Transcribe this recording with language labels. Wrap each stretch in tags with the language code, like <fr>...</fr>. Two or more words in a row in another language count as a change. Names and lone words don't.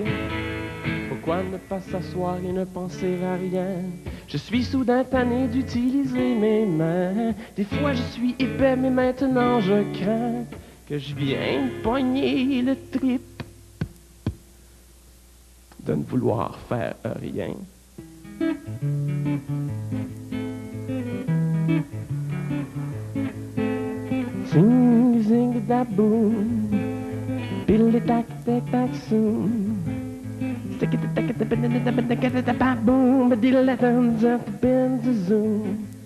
<fr>Pourquoi ne pas s'asseoir et ne penser à rien? Je suis soudain tanné d'utiliser mes mains. Des fois je suis épais, mais maintenant je crains que je vienne pogner le trip de ne vouloir faire rien.</fr> <en>Sing, sing, da boom. Biddle tack tack tack soon. Stick it tack it the boom, but diddle that turns up the bend the zoom.</en>